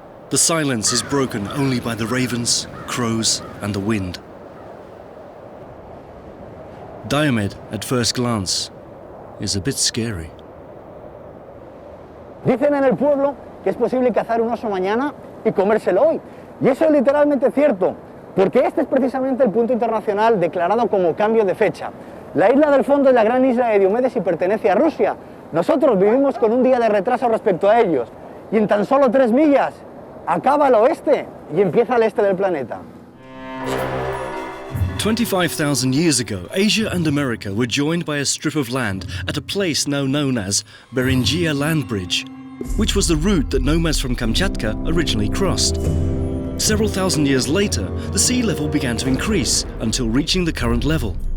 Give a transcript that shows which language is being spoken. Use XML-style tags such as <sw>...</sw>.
<en>The silence is broken only by the ravens, crows, and the wind. Diomed, at first glance, is a bit scary.</en> <es>Dicen en el pueblo que es posible cazar un oso mañana y comérselo hoy. Y eso es literalmente cierto, porque este es precisamente el punto internacional declarado como cambio de fecha. La isla del fondo es la gran isla de Diomedes y pertenece a Rusia. Nosotros vivimos con un día de retraso respecto a ellos. Y en tan solo 3 millas acaba el oeste y empieza el este del planeta.</es> <en>25,000 years ago, Asia and America were joined by a strip of land at a place now known as Beringia Land Bridge, which was the route that nomads from Kamchatka originally crossed. Several thousand years later, the sea level began to increase until reaching the current level.</en>